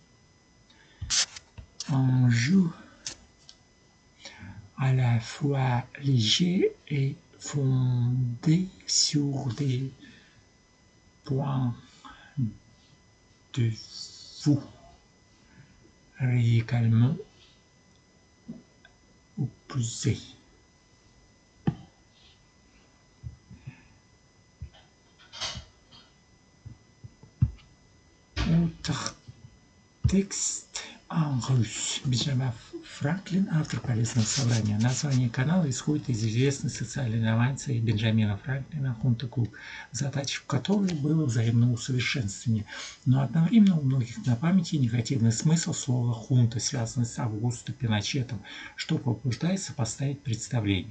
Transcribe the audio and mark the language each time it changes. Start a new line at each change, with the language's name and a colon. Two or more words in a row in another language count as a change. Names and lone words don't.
French: un jeu à la fois léger et fondé sur des points de vue radicalement opposés. Autre текст русь.
Russian: Бенджамин Франклин, автор полезного собрания. Название канала исходит из известной социальной инновации Бенджамина Франклина «Хунта Клуб», задачей в которой было взаимное усовершенствование. Но одновременно у многих на памяти негативный смысл слова «хунта», связанный с Августо Пиночетом, что побуждает сопоставить представление.